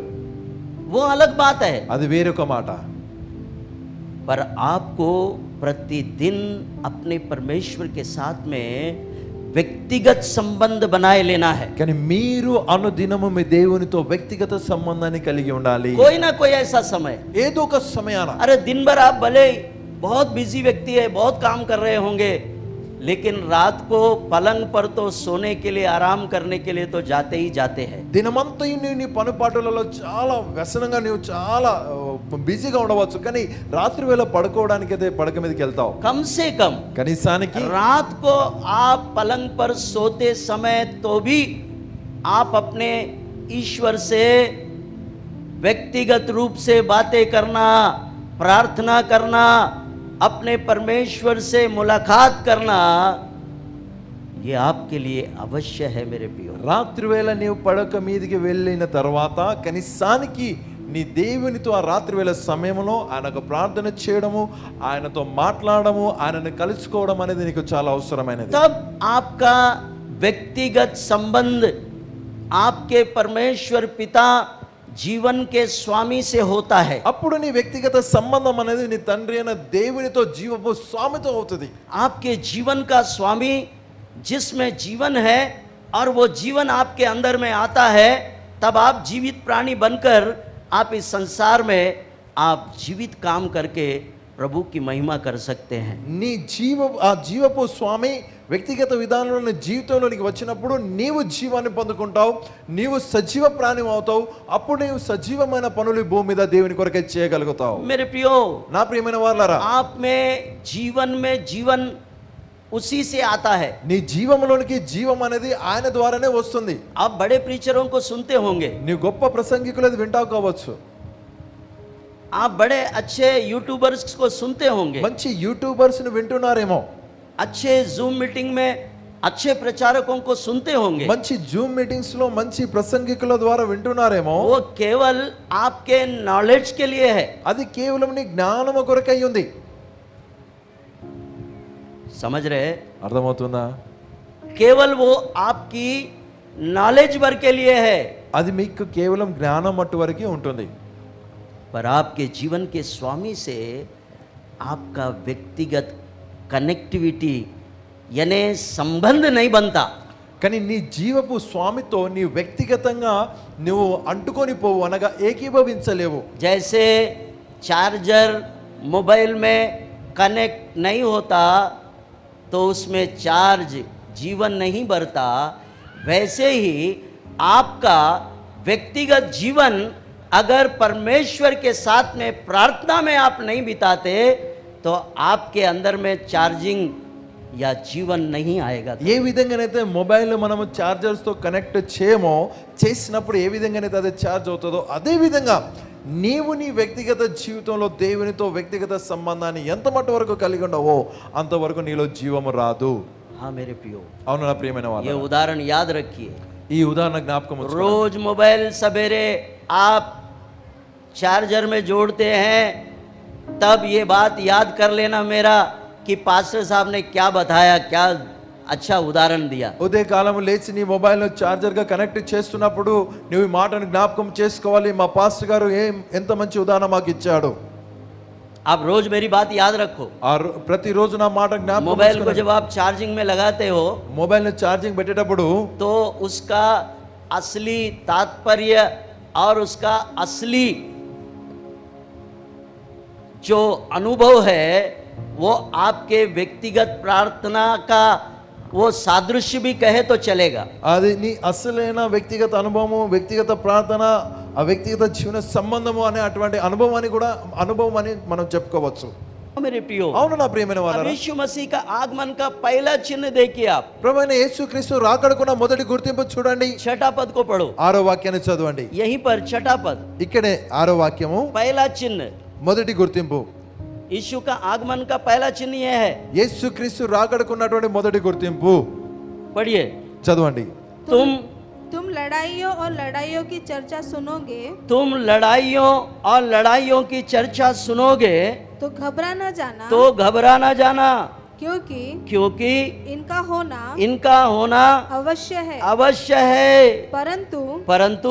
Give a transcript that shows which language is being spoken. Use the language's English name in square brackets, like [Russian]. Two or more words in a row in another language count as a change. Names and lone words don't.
[Hindi] वो अलग बात है. [Telugu] అది వేరొక మాట. [Hindi] पर आपको प्रतिदिन अपने परमेश्वर के साथ में व्यक्तिगत संबंध बनाए लेना है. [Telugu] కానీ మీరు అనుదినము మీ దేవునితో వ్యక్తిగత సంబంధాన్ని కలిగి ఉండాలి. [Hindi] कोई ना कोई ऐसा समय, [Telugu] ఏదో ఒక సమయాన, [Hindi] अरे दिन भर आप भले बहुत बिजी व्यक्ति है, बहुत काम कर रहे होंगे, लेकिन रात को पलंग पर तो सोने के लिए आराम करने के लिए तो जाते ही जाते हैं. [Telugu] దినమంతా నీ పనిపాటులలో చాలా వ్యసనంగా నువ్వు చాలా బిజీగా ఉండవచ్చు, కానీ రాత్రి వేళ పడుకోవడానికి అయితే పడక మీదకి వెళ్తావు. [Hindi] कम से कम [Telugu] కనీసానికి [Hindi] रात को आप पलंग पर सोते समय तो भी आप अपने ईश्वर से व्यक्तिगत रूप से बातें करना, प्रार्थना करना, अपने परमेश्वर से मुलाकात करना, ये आपके लिए अवश्य है मेरे प्रियो। [Telugu] రాత్రి వేళ నీవు పడక మీదికి వెళ్ళిన తర్వాత కనీసానికి నీ దేవునితో ఆ రాత్రి వేళ సమయంలో ఆయనకు ప్రార్థన చేయడము, ఆయనతో మాట్లాడము, ఆయనను కలుసుకోవడం అనేది నీకు చాలా అవసరమైనది. [Hindi] तब आपका व्यक्तिगत संबंध आपके परमेश्वर पिता जीवन के स्वामी से होता है। [Telugu] అప్పుడు నీ వ్యక్తిగత సంబంధం అనేది నీ తండ్రి అయిన దేవునితో జీవపు స్వామితో అవుతుంది. [Hindi] आपके जीवन का स्वामी जिसमें जीवन है और वो जीवन आपके अंदर में आता है, तब आप जीवित प्राणी बनकर आप इस संसार में आप जीवित काम करके प्रभु की महिमा कर सकते हैं। [Telugu] నీ ఆ జీవపు స్వామి వ్యక్తిగత విధానంలో నీ జీవితంలోనికి వచ్చినప్పుడు నీవు జీవాన్ని పొందుకుంటావు, నీవు సజీవ ప్రాణి అవుతావు. అప్పుడు నీవు సజీవమైన పనులు భూమి మీద దేవుని కొరకే చేయగలుగుతావు. [Hindi] मेरे प्रियो, [Telugu] నా ప్రియమైన వారలారా, [Hindi] आप में जीवन उसी से आता है। [Telugu] నీ జీవంలోనికి జీవం అనేది ఆయన ద్వారానే వస్తుంది. [Hindi] आप बड़े प्रीचरों को सुनते होंगे, [Telugu] నీ గొప్ప ప్రసంగికులది వింటావు కావచ్చు, [Hindi] आप बड़े अच्छे यूट्यूबर्स को सुनते होंगे, [Telugu] మంచి యూట్యూబర్స్ ని వింటున్నారేమో, [Hindi] अच्छे जूम मीटिंग में अच्छे प्रचारकों को सुनते होंगे। [Telugu] మంచి జూమ్ మీటింగ్స్ లో మంచి ప్రసంగికుల ద్వారా వింటున్నారేమో. [Hindi] वो केवल आपके नॉलेज के लिए है। [Telugu] అది కేవలం నీ జ్ఞానము కొరకై ఉంది. [Hindi] समझ रहे? [Telugu] అర్థమవుతుందా? [Hindi] केवल वो आपकी नॉलेज भर के लिए है, [Telugu] అది మీకు కేవలం జ్ఞానం మట్టు వరకే ఉంటుంది. [Hindi] पर आपके जीवन के स्वामी से आपका व्यक्तिगत कनेक्टिविटी यानी संबंध नहीं बनता। [Telugu] కానీ నీ జీవపు స్వామితో నీ వ్యక్తిగతంగా నువ్వు అంటుకొని పోవు, అనగా ఏకీభవించలేవు. [Hindi] जैसे चार्जर मोबाइल में कनेक्ट नहीं होता तो उसमें चार्ज जीवन नहीं बढ़ता, वैसे ही आपका व्यक्तिगत जीवन अगर परमेश्वर के साथ में प्रार्थना में आप नहीं बिताते तो आपके अंदर में चार्जिंग या जीवन नहीं आएगा। [Telugu] ఏ విధంగానైతే మొబైల్ మనము చార్జర్స్ తో కనెక్ట్ చేయమో, చేసినప్పుడు ఏ విధంగానైతే అది ఛార్జ్ అవుతుందో, అదే విధంగా నీవు నీ వ్యక్తిగత జీవితంలో దేవునితో వ్యక్తిగత సంబంధాన్ని ఎంత మట్టు వరకు కలిగి ఉండవో అంతవరకు నీలో జీవము రాదు. [Hindi] हाँ मेरे प्रियो, [Telugu] అవును నా ప్రియమైన [Hindi] ये [Telugu] వారు, [Hindi] उदाहरण याद रखिए। [Telugu] ఈ ఉదాహరణ జ్ఞాపకం ఉంచుకోండి. [Hindi] रोज मोबाइल सवेरे आप चार्जर में जोड़ते हैं, तब ये बात याद कर लेना मेरा कि पास्टर साहब ने क्या बताया, क्या अच्छा उदाहरण दिया। [Telugu] ఉదయ కాలం లేచి నీ మొబైల్ చార్జర్ గా కనెక్ట్ చేస్తున్నప్పుడు నువ్వు ఈ మాటను జ్ఞాపకం చేసుకోవాలి. మా పాస్టర్ గారు ఎంత మంచి ఉదాహరణ మాకు ఇచ్చాడు. [Hindi] आप रोज मेरी बात याद रखो। [Telugu] ప్రతిరోజు నా మాట జ్ఞాపకం [Hindi] मोबाइल को [Telugu] ఉంచుకోండి. [Hindi] जब आप चार्जिंग में लगाते हो [Telugu] మొబైల్ ని ఛార్జింగ్ పెట్టేటప్పుడు [Hindi] तो उसका असली तात्पर्य और उसका असली जो अनुभव है वो आपके व्यक्तिगत प्रार्थना का वो सादृश्य भी कहे तो चलेगा। [Telugu] అది నీ అసలైన వ్యక్తిగత అనుభవము, వ్యక్తిగత ప్రార్థన, ఆ వ్యక్తిగత జీవన సంబంధము అనే అటువంటి అనుభవం అని మనం చెప్పుకోవచ్చు. [Hindi] मेरे प्रियो, [Telugu] అవును నా ప్రియమైన [Hindi] अब [Telugu] వారలారా, [Hindi] यीशु मसीह का आगमन का पहला चिन्ह देखिए आप। [Telugu] ప్రభువైన యేసుక్రీస్తు రాకడకున్న మొదటి గుర్తింపు చూడండి. [Hindi] छठा पद को पढ़ो, [Telugu] 6వ వాక్యాన్ని చదవండి. [Hindi] यहीं पर छठा पद, [Telugu] ఇక్కడే 6వ వాక్యము, [Hindi] पहला चिन्ह। [Telugu] మొదటి గుర్తింపు. [Hindi] यीशु का आगमन का पहला चिन्ह यह है, [Telugu] యేసుక్రీస్తు రాకడకున్నటువంటి మొదటి గుర్తింపు [Hindi] पढ़िए, [Telugu] చదవండి. [Hindi] तुम लड़ाइयों और लड़ाइयों की चर्चा सुनोगे, तुम लड़ाइयों और लड़ाइयों की चर्चा सुनोगे तो घबरा न जाना, तो घबरा ना जाना, क्योंकि इनका होना अवश्य है, परंतु